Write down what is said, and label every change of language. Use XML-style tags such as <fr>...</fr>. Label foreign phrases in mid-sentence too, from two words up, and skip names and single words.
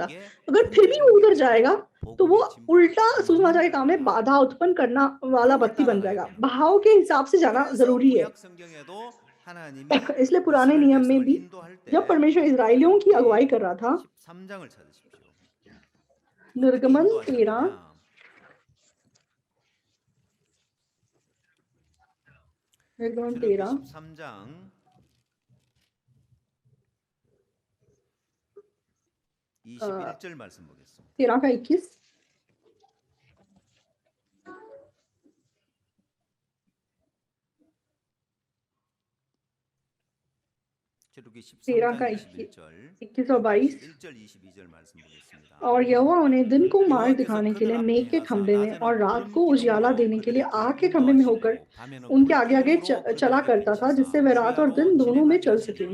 <hi>अगर फिर भी वो उधर जाएगा तो वो उल्टा सुसमाचार के काम में बाधा उत्पन्न करना वाला व्यक्ति बन जाएगा। बहाव के हिसाब से जाना जरूरी है। इसलिए पुराने नियम में भी जब परमेश्वर इजराइलियों की अगुवाई कर रहा था, निर्गमन 13</hi> <ko>21절 말씀 보겠습니다.</ko> <hi>13 का 21 13 का 21 और 22 और यहोवा उन्हें दिन को मार्ग दिखाने के लिए मेघ के खंभे में और रात को उजियाला देने के लिए आग के खंभे में होकर उनके आगे आगे चला करता था, जिससे वे रात और दिन दोनों में चल सकें।</hi>